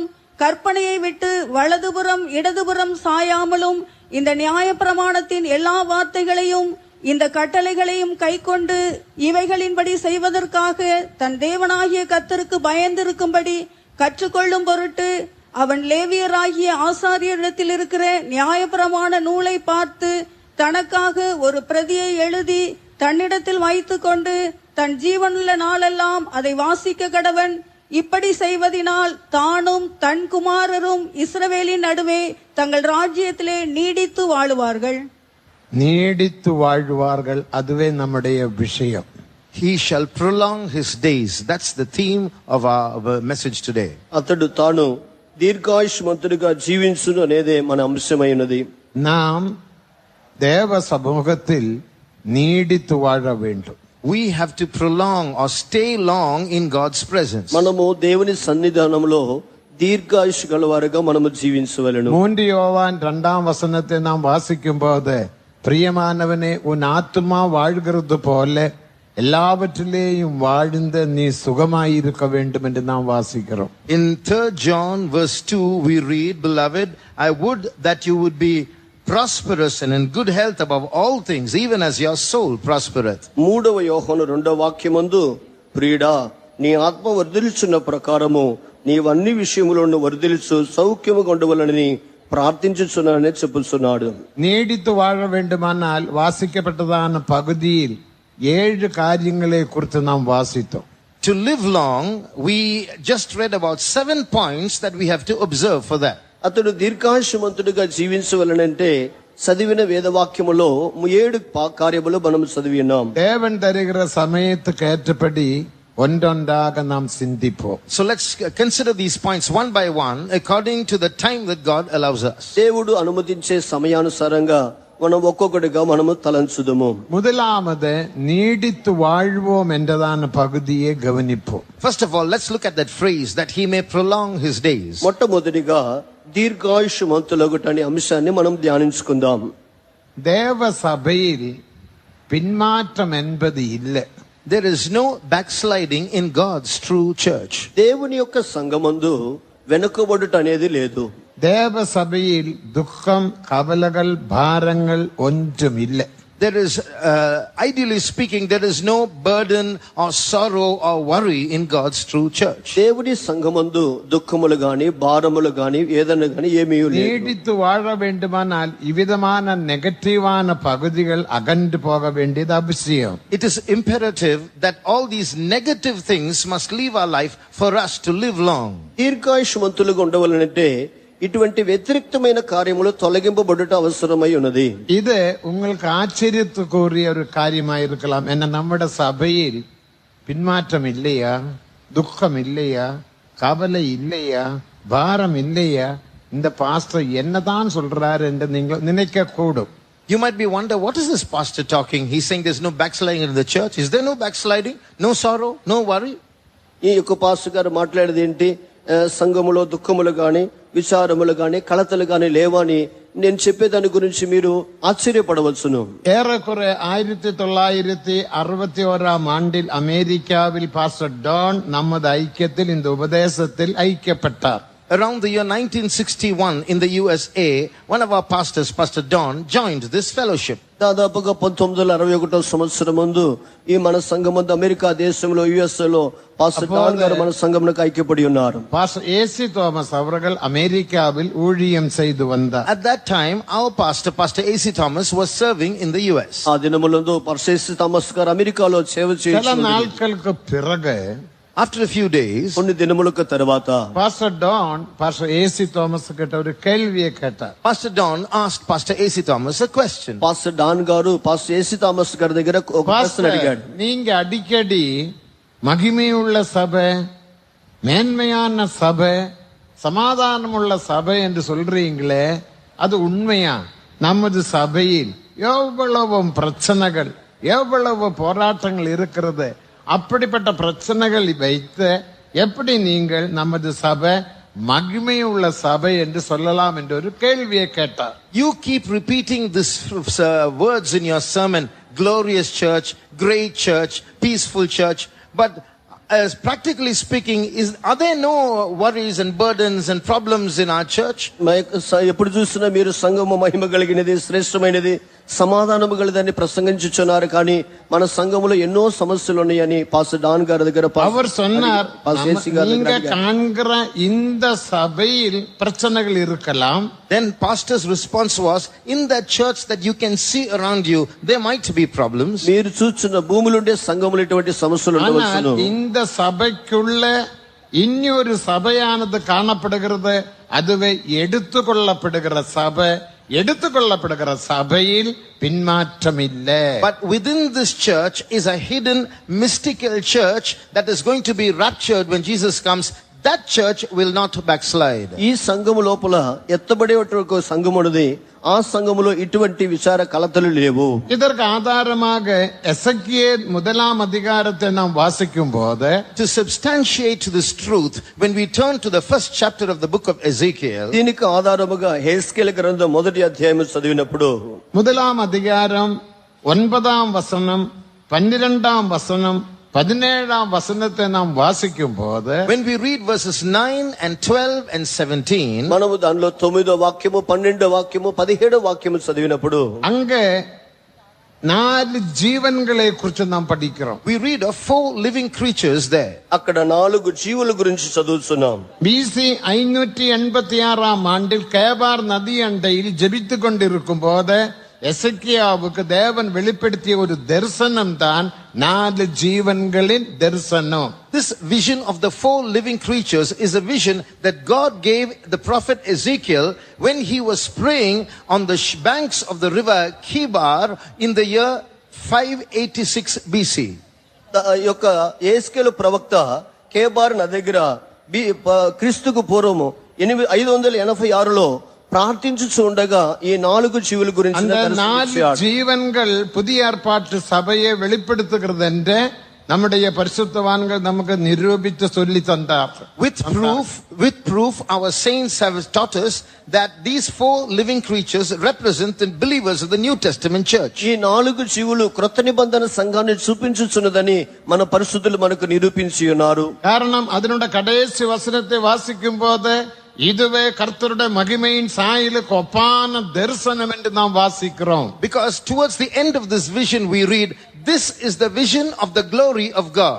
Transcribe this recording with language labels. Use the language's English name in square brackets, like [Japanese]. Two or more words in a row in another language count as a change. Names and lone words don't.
[Tamil] கற்பனையை விட்டு வலதுபுறம் இடதுபுறம் சாயாமலும் இந்த நியாயப்பிரமாணத்தின் எல்லா வார்த்தைகளையும் இந்த கட்டளைகளையும் கைக்கொண்டு இவைகளின்படி செய்வதற்காக தன் தேவனாகிய கர்த்தருக்கு பயந்திருக்கும்படி கற்றுக்கொள்ளும் பொருட்டு அவன் லேவியராகிய ஆசாரியரிடத்தில் இருக்கிற நியாயப்பிரமாண நூலை பார்த்து தனக்காக ஒரு பிரதியை எழுதி தன்னிடத்தில் வைத்துக் கொண்டு தன் ஜீவனுள்ள நாளெல்லாம் அதை வாசிக்க கடவன். இப்படி செய்வதினால் தானும் தன் குமாரரும் இஸ்ரவேலின் நடுவே தங்கள் ராஜ்யத்திலே நீடித்து வாழுவார்கள். நீடித்து வாழ்வார்கள், அதுவே நம்முடைய விஷயம். [English] He shall prolong his days. That's the theme of our message today. [Telugu] అతడు తాను దీర్ఘాయుష్మంతుడిగా జీవించును అనేదే మన అంశమైనది. [Tamil] நாம் தேவ சமூகத்தில் நீடித்து வாழ வேண்டும். [English] We have to prolong or stay long in God's presence. [Telugu] మనము దేవుని సన్నిధానంలో దీర్ఘాయుష్ గలవారుగా మనము జీవించవలెను. [Tamil] 3 யோவான் 2ஆம் வசனத்தை நாம் வாசிக்கும் போது, பிரியமானவனே, உன் ஆத்துமா வாழ்கிறது போல எல்லாவற்றிலேயும் வாழ்ந்து நீ சுகமாயிருக்க வேண்டும் என்று நாம் வாசிக்கிறோம். [English] In 3 John verse 2 we read, Beloved, I would that you would be prosperous and in good health above all things, even as your soul prospereth. [Telugu] 3వ యోహాను 2వ వాక్యమందు, ప్రియుడా, నీ ఆత్మ వర్ధిల్చున్న ప్రకారము నీవన్ని విషయములను వర్ధిల్చు సౌఖ్యముగా ఉండవలనని ప్రార్థించుచున్నానని చెప్పుచున్నాడు. [Tamil] நீடித்து வாழ வேண்டுமானால் வாசிக்கப்பட்டதான பகுதியில் 7 காரியங்களை குறித்து நாம் வாசித்தோம். [English] To live long, we just read about 7 points that we have to observe for that. [Telugu] అతడు దీర్ఘాయుష్మంతుడిగా జీవించవలనంటే చదివిన వేదవాక్యములో 7 కార్యములు మనం చదివి ఉన్నాం. [Tamil] தேவன் தருகிற சமயத்துக்கு ஏற்றபடி ஒன்றொன்றாக நாம் சிந்திப்போம். [English] So let's consider these points one by one according to the time that God allows us. [Telugu] దేవుడు అనుమతించే సమయానుసారంగా మనం ఒక్కొక్కటిగా మనము తలంచుదము. [Tamil] முதலாவது நீடித்து வாழ்வோம் என்றதான பகுதியை கவனிப்போம். [English] First of all, let's look at that phrase that he may prolong his days. [Telugu] మొట్టమొదటిగా దీర్ఘాయుష్మంతులగుటనే అంశాన్ని మనం ధ్యానించుకుందాం. [Tamil] தேவ சபையில் பின்மாற்றம் என்பது இல்லை. [English] There is no backsliding in God's true church. [Telugu] దేవుని యొక్క సంఘమందు వెనుకబడుట అనేది లేదు. [Tamil] தேவ சபையில் துக்கம், கவலைகள், பாரங்கள் ஒன்றும் இல்லை. [English] There is, ideally speaking, there is no burden or sorrow or worry in God's true church. [Telugu] దేవుని సంఘమందు దుఃఖములు గాని భారములు గాని ఏదైనా గాని ఏమీ లేదు. [Tamil] நீடித்து வாழ வேண்டுமானால் இவ்விதமான நெகட்டிவான பகுதிகள் அகன்று போக வேண்டியது அவசியம். [English] It is imperative that all these negative things must leave our life for us to live long. [Telugu] దీర్ఘాయుష్మంతులుగా ఉండవలనంటే ఇటువంటి వ్యతిరేక్తమైన కార్యములు తొలగింపబడుట అవసరమై ఉన్నది. [Tamil] இது உங்களுக்கு ஆச்சரியத்துக்குரிய ஒரு காரியமாயிருக்கலாம். என்ன, நம்முடைய சபையில் பின்மாற்றம் இல்லையா, துக்கம் இல்லையா, கவலை இல்லையா, பாரம் இல்லையா, இந்த பாஸ்டர் என்னதான் சொல்றாரு என்று நீங்கள் நினைக்க கூடும். [English] You might be wonder, what is this pastor talking? He's saying there's no backsliding in the church. Is there no backsliding? No sorrow? No worry? [Telugu] ఈ యొక్క పాస్టర్ గారు మాట్లాడేది ఏంటి? సంఘములో దుఃఖములు గాని విచారములు గాని కలతలు గాని లేవని నేను చెప్పేదాని గురించి మీరు ఆశ్చర్యపడవచ్చును. [Tamil] ஏறக்குறை 1961 ஆண்டில் அமெரிக்காவில் பாஸ்டர் டான் நமது ஐக்கியத்தில் இந்த உபதேசத்தில் ஐக்கியப்பட்டார். [English] Around the year 1961 in the USA, one of our pastors, Pastor Don, joined this fellowship. [Telugu] దాదాపుగా 1961 సంవత్సరం ముందు ఈ మన సంఘమందు అమెరికా దేశంలో యుఎస్ లో పాస్టర్ డాన్ గారు మన సంఘమునకు ఐక్యపడి ఉన్నారు. [Tamil] பாஸ்டர் ஏசி தாமஸ் அவர்கள் அமெரிக்காவில் ஊழியம் செய்து வந்தார். [English] At that time, our pastor, Pastor AC Thomas, was serving in the US. [Telugu] ఆ దినములందు పాస్టర్ ఏసీ థామస్ గారు అమెరికాలో సేవ [Tamil] சில [Telugu] చేస్తున్నారు. [Tamil] நாட்களுக்கு பிறகு, [English] After a few days, [Telugu] కొన్ని దినములకు తర్వాత [Tamil] பாஸ்டர் டான் பாஸ்டர் ஏசி தாமஸ் கிட்ட ஒரு கேள்வியை கேட்டார். [English] Pastor Don asked Pastor AC Thomas a question. [Telugu] పాస్టర్ డాన్ గారు పాస్టర్ ఏసీ థామస్ గారి దగ్గర ఒక ప్రశ్న [Tamil] பாஸ்டர், [Telugu] అడిగాడు. [Tamil] நீங்க அடிக்கடி மகிமையுள்ள சபை, மேன்மையான சபை, சமாதானமுள்ள சபை என்று சொல்றீங்களே, அது உண்மையா? நமது சபையில் எவ்வளவு பிரச்சனைகள், எவ்வளவு போராட்டங்கள் இருக்கிறது. அப்படிப்பட்ட பிரச்சனைகள் வைத்து எப்படி நீங்கள் நமது சபை மகிமையுள்ள சபை என்று சொல்லலாம் என்று ஒரு கேள்வியை கேட்டார். [English] You keep repeating this words in your sermon, glorious church, great church, peaceful church, but as practically speaking, are there no worries and burdens and problems in our church? [Telugu] ఎప్పుడు చూసినా మీరు సంఘము మహిమ కలిగినది, శ్రేష్టమైనది, సమాధానము గలదని ప్రసంగించుచున్నారు, కానీ మన సంఘములో ఎన్నో సమస్యలు ఉన్నాయని పాస్టర్ డాన్ గారి దగ్గర [Tamil] அவர் சொன்னார், நீங்க காண்கிற இந்த சபையில் பிரச்சனைகள் இருக்கலாம். [English] Then pastor's response was, in that church that you can see around you, there might be problems. [Telugu] మీరు చూస్తున్న భూమిలోనే సంఘములో ఇటువంటి సమస్యలు ఉండవచ్చును. [Tamil] இந்த சபைக்குள்ள இன்னொரு சபையானது காணப்படுகிறது. அதுவே எடுத்துக்கொள்ளப்படுகிற சபை. எடுத்துக்கொள்ளப்படுகிற சபையில் பின்மாற்றம் இல்லை. [English] But within this church is a hidden mystical church that is going to be raptured when Jesus comes. That church will not backslide. [Telugu] ఈ సంఘము లోపల ఎత్తబడేటువంటి సంఘమున్నది. ఆ సంఘములో ఇటువంటి విచార కలతలు లేవు. [Tamil] இதற்கு ஆதாரமாக எசேக்கியேல் 1ஆம் அதிகாரத்தை நாம் வாசிக்கும் போது, [English] to substantiate this truth, when we turn to the first chapter of the book of Ezekiel, [Telugu] దీనికి ఆధారముగా హెస్కేలు గ్రంథం 1వ అధ్యాయం చదివినప్పుడు [Tamil] 1ஆம் அதிகாரம் 9ஆம் வசனம், 12ஆம் வசனம், 17ஆம் வசனத்தை நாம் வாசிக்கும் போது, [English] when we read verses 9 and 12 and 17, [Telugu] మనము దానిలో 9వ వాక్యము, 12వ వాక్యము, 17వ వాక్యము చదివినప్పుడు [Tamil] அங்கே 4 ஜீவன்களை குறித்து நாம் படிக்கிறோம். [English] we read of 4 living creatures there. [Telugu] అక్కడ 4 జీవుల గురించి చదువుతున్నాం. [Tamil] BC 586ஆம் ஆண்டில் கேபார் நதி அண்டையில் ஜெபித்துக் கொண்டிருக்கும் போது எசேக்கியாவுக்கு தேவன் வெளிப்படுத்திய ஒரு தரிசனம் தான் 4 ஜீவன்களின் தரிசனம். [English] This vision of the 4 living creatures is a vision that God gave the prophet Ezekiel when he was praying on the banks of the river Kibar in the year 586 BC. [Telugu] ఈ యొక్క యేస్కేలు ప్రవక్త కేబార్ నది దగ్గర క్రీస్తుకు పూర్వము 586లో ప్రార్థించుచు ఉండగా ఈ 4 జీవుల గురించి [Tamil] ஜீவன்கள் புதிய ஏற்பாட்டு சபையை வெளிப்படுத்துகிறது என்று நம்முடைய பரிசுத்தவான்கள் நமக்கு நிரூபித்து சொல்லி தந்தார். [English] With proof our saints have taught us that these 4 living creatures represent the believers of the New Testament church. [Telugu] ఈ 4 జీవులు క్రొత్త నిబంధన సంఘాన్ని చూపించుచున్నదని మన పరిశుద్ధులు మనకు నిరూపించి ఉన్నారు. [Tamil] காரணம் அதனுடைய கடைசி வசனத்தை வாசிக்கும் போது இதுவே கர்த்தருடைய மகிமையின் சாயலுக்கு ஒப்பான தரிசனம் என்று நாம் வாசிக்கிறோம். [English] Because towards the end of this vision we read, this is the vision of the glory of God.